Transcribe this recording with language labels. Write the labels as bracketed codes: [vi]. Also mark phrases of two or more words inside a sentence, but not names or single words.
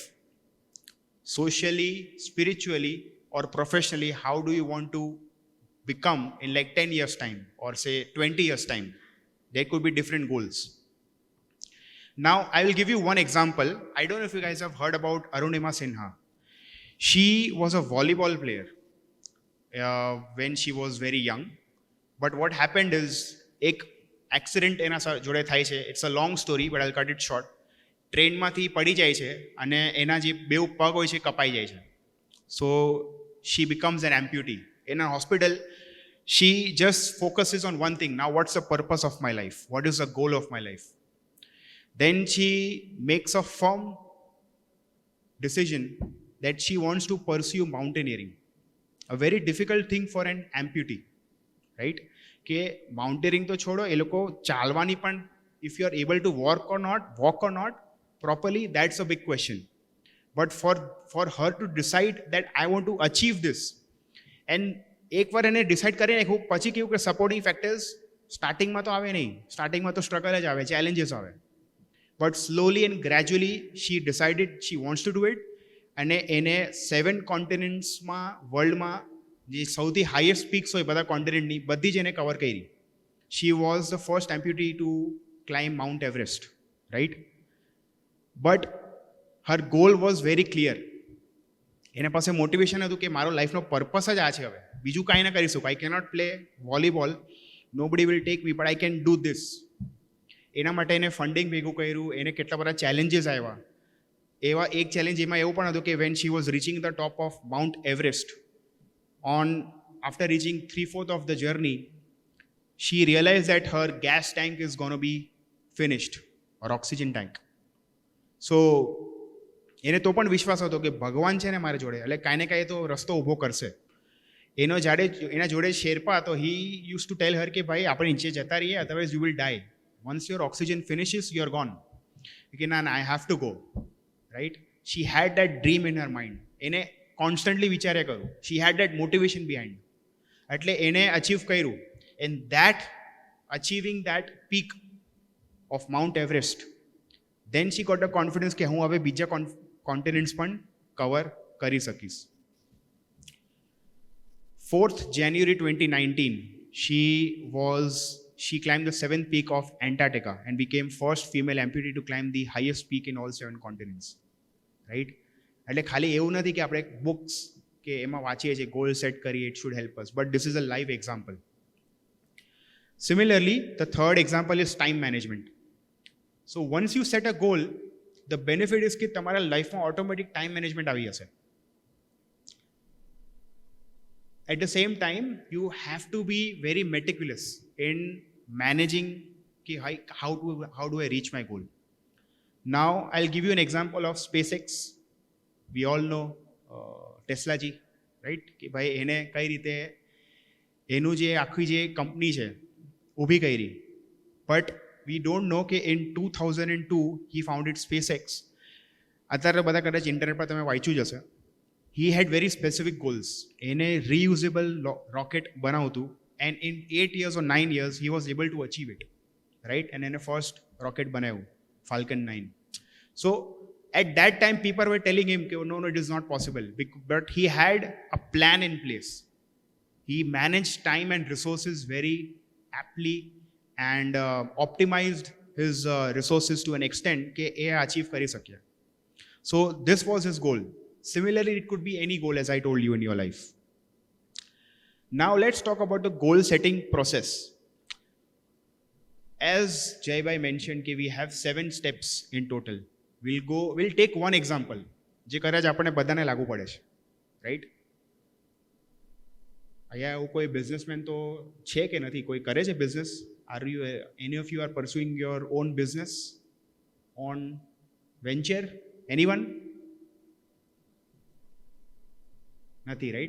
[en] Socially, spiritually, or professionally, how do you want to become in like 10 years time or say 20 years time? There could be different goals. Now I will give you one example. I don't know if you guys have heard about Arunima Sinha. She was a volleyball player when she was very young, but what happened is [gu] ek accident એના જોડે થાય છે. [en] It's a long story but I'll cut it short. [gu] ટ્રેનમાંથી પડી જાય છે અને એના જે બેઉ પગ હોય છે કપાઈ જાય છે. [en] So she becomes an amputee. In a hospital, she just focuses on one thing. Now, what's the purpose of my life? What is the goal of my life? Then she makes a firm decision that she wants to pursue mountaineering. A very difficult thing for an amputee, right? [gu] કે માઉન્ટેનિંગ તો છોડો, એ લોકો ચાલવાની પણ, [en] if you are able to walk or not properly, that's a big question. But for her to decide that I want to achieve this, and [gu] એકવાર એને ડિસાઇડ કરી નાખ્યું પછી કેવું કે [en] supporting factors [gu] સ્ટાર્ટિંગમાં તો આવે નહીં, સ્ટાર્ટિંગમાં તો સ્ટ્રગલ જ આવે, ચેલેન્જીસ આવે, [en] But slowly and gradually she decided she wants to do it. [gu] અને એને 7 કોન્ટિનેન્ટ્સમાં, વર્લ્ડમાં જે સૌથી [en] highest peaks [gu] હોય બધા કોન્ટિનેન્ટની, બધી જ એને કવર કરી. [en] She was the first amputee to climb Mount Everest, right? But her goal was very clear. [gu] એના પાસે મોટિવેશન હતું કે મારો લાઈફનો પર્પસ જ આ છે, હવે બીજું કાંઈ ના કરી શકું. [en] I cannot play volleyball nobody will take me, but I can do this. [gu] એના માટે એને ફંડિંગ ભેગું કર્યું, એને કેટલા બધા ચેલેન્જીસ આવ્યા. એવા એક ચેલેન્જ એમાં એવું પણ હતું કે [en] When she was reaching the top of Mount Everest, after reaching 3/4 of the journey, she realized that her gas tank is going to be finished, or oxygen tank. [gu] So એને તો પણ વિશ્વાસ હતો કે ભગવાન છે ને મારી જોડે, એટલે કાંઈ ને કાંઈ તો રસ્તો ઊભો કરશે. એના જોડે શેરપા હતો. [en] he used to tell her [gu] કે ભાઈ આપણે નીચે જતા રહીએ, [en] otherwise you will die. Once your oxygen finishes, you are gone. Okay, ના, I have to go. Right? She had that dream in her mind. [gu] એને કોન્સ્ટન્ટલી વિચાર્યા કરું. [en] She had that motivation behind. [gu] એટલે એને અચીવ કર્યું. [en] And that achieving that peak of Mount Everest, then she got the confidence [gu] કે હું હવે બીજા કોન્ટિનેન્ટ્સ પણ કવર કરી શકીશ. [en] 4th January 2019, she climbed the 7th peak of Antarctica and became first female amputee to climb the highest peak in all 7 continents. Right? [gu] એટલે ખાલી એવું નથી કે આપણે બુક્સ કે એમાં વાંચીએ છીએ, ગોલ સેટ કરીએ, [en] it should help us, but this is a live example. Similarly, the third example is time management. So once you set a goal, the benefit is [gu] કે તમારા લાઈફમાં [en] automatic time management [gu] આવી જશે. [en] At the same time, you have to be very meticulous in managing how do I reach my goal. Now, I'll give you an example of SpaceX. We all know Tesla ji, right? [gu] કે ભાઈ એને કઈ રીતે એનું જે આખી જે કંપની છે ઊભી કરી. [en] But we don't know કે in 2002 he founded SpaceX. [gu] અત્યારે બધા કદાચ ઇન્ટરનેટ પર તમે વાંચ્યું જ હશે. [en] He had very specific goals. [gu] એને reusable rocket બનાવતું, [en] and in 8 years or 9 years he was able to achieve it, right? And એને first rocket બનાવ્યું, Falcon 9. So at that time people were telling him no, it is not possible, but he had a plan in place. He managed time and resources very aptly and optimized his resources to an extent [gu] કે એ achieve કરી શક્યા. [en] So this was his goal. Similarly, it could be any goal, as I told you, in your life. Now let's talk about the goal setting process. As Jai Bhai mentioned, we have 7 steps in total. We'll take one example [gu] જે કદાચ આપણે બધાને લાગુ પડે છે, રાઈટ? અહીંયા એવું કોઈ બિઝનેસમેન તો છે કે નથી? કોઈ કરે છે બિઝનેસ? [en] Any of you are pursuing your own business, on venture? Anyone? નથી, right?